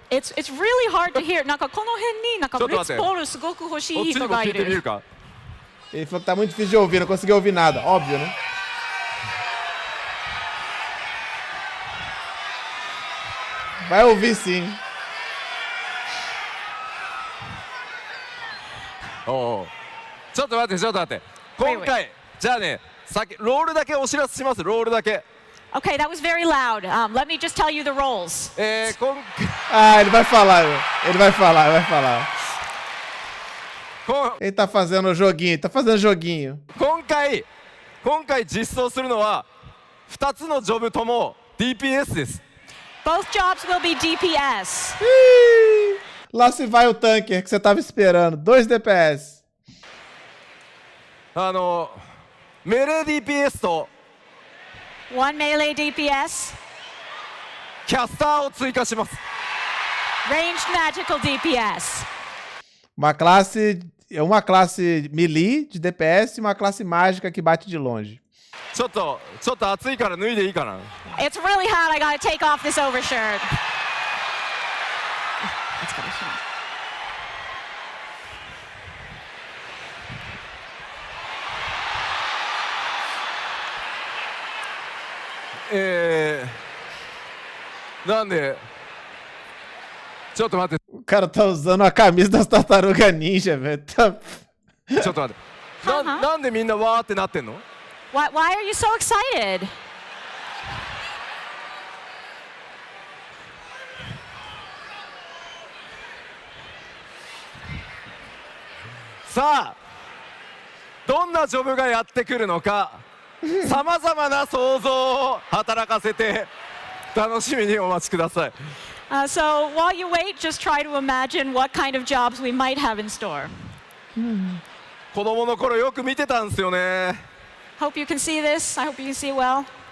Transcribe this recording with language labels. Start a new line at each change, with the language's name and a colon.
English: It's really hard to hear.
Japanese: なんかこの辺になんかブリッツボールすごく欲しいこっちにも聞い人がいる。てみるか。
Portuguese: Ele falou que tá muito difícil de ouvir, não conseguiu ouvir nada. Óbvio, né? Vai ouvir sim.
Japanese: おうちょっと待って今回じゃあねロールだけお知らせします。ロールだけ
English: Okay, that was very loud. Let me just tell you the roles.
Portuguese: Ah, ele vai falar, meu. Ele vai falar. Ele tá fazendo joguinho,
Japanese: 今回実装するのは2つのジョブとも DPS です。
English: Both jobs will be DPS.
Portuguese: Lá se vai o tanker que você tava esperando.
English: 2 DPS.
Japanese: メレー DPS と
English: One melee DPS.
Japanese: キャスターを追加します。
English: Ranged magical DPS.
Portuguese: Uma classe melee de DPS e uma classe mágica que bate de longe.
Japanese: ちょっと暑いから脱いでいいかな。
English: It's really hot. I gotta take off this overshirt.
Japanese: 疲れ様。なんでちょっと待って
Portuguese: O cara tá usando a camisa das tartarugas ninja, velho. Tá...
Japanese: ちょっと待ってなんでみんなわーってなってんの
English: Why are you so excited?
Japanese: さあどんなジョブがやってくるのかさまざまな想像を働かせて楽しみにお待ちください。
English: So while you wait, just try to imagine what kind of jobs we might have in store.
Japanese: 子供の頃よく見てたんですよね。
English: Hope you can see this. I hope you can see well.